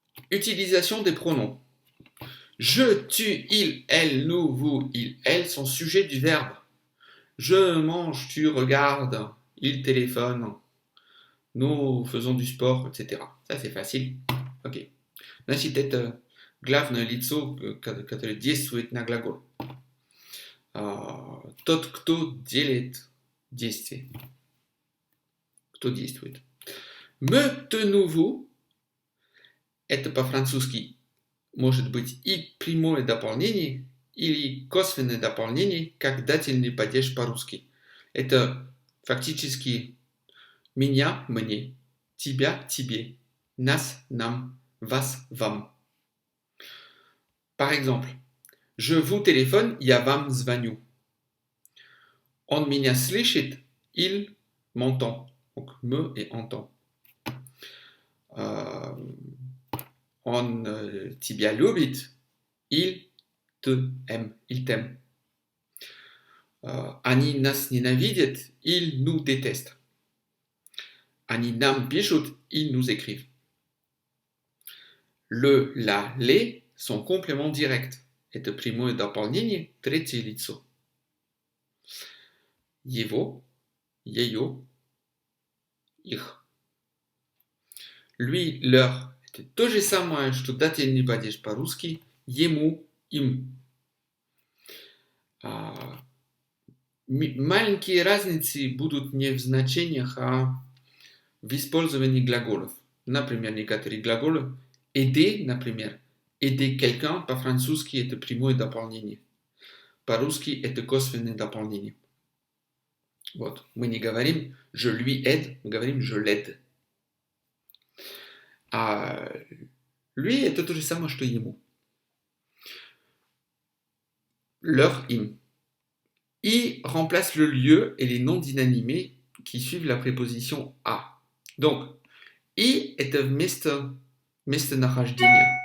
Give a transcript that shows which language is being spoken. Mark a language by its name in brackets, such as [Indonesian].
[French] Utilisation des pronoms. Je, tu, il, elle, nous, vous, il, elle sont sujets du verbe. Je mange, tu regardes, il téléphone, nous faisons du sport, etc. Ça c'est facile. Ok. [Russian] Значит, это главное лицо, которое действует на глагол. Тот, кто делает действие. Кто действует. [French] Me, te, nous, vous. [Russian] Это по-французски может быть и прямое дополнение, или косвенное дополнение, как дательный падеж по-русски. Это фактически меня, мне, тебя, тебе, нас, нам, вас, вам. [French] Par exemple, je vous téléphone, [Russian] я вам звоню. Он меня слышит, [French] il m'entend. Donc me et entend. [Russian] Он тебя любит, [French] il te aime, il t'aime. [Russian] Они нас ненавидят, [French] ils nous détestent. [Russian] Они нам пишут, [French] ils nous écrivent. Le, la, les sont compléments directs. [Russian] Это прямое дополнение, третье лицо. Его, ее, их. [French] Lui, leur. [Russian] Это то же самое, что дательный падеж по-русски. Ему, им. Маленькие разницы будут не в значениях, а в использовании глаголов. Например, некоторые глаголы aider, например, [French] aider quelqu'un [Russian] по-французски это прямое дополнение. По-русски это косвенное дополнение. Вот, мы не говорим [French] je lui aide, [Russian] мы говорим [French] je l'aide. [Russian] А lui это то же самое, что ему. [French] Leur, [Russian] им. [French] I remplace le lieu et les noms d'inanimés qui suivent la préposition a. Donc, [Russian] и это местонахождение.